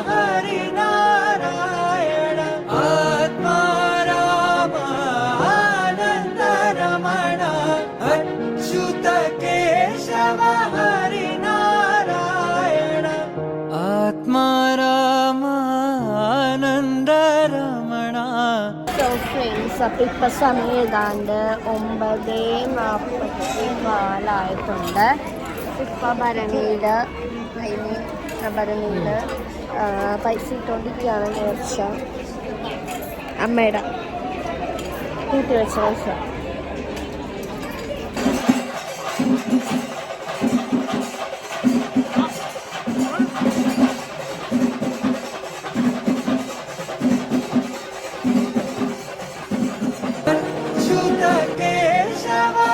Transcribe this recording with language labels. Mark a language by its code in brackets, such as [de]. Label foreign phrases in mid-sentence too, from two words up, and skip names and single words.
[sa] हरिनारायण आत्मा रामानन्दरमण अच्युत केशव हरिनारायण आत्मा रामानन्दरमण [en] so friends, [ml] അപ്പം ഇപ്പം സമയം ഏതാണ്ട് 9:44 ഇപ്പം ഭരണിയിൽ പൈസ ഇട്ടുകൊണ്ടിരിക്കുകയാണ്. നേർച്ച അമ്മയുടെ കൂട്ടി വെച്ച പൈസ. [sa] अच्युत केशव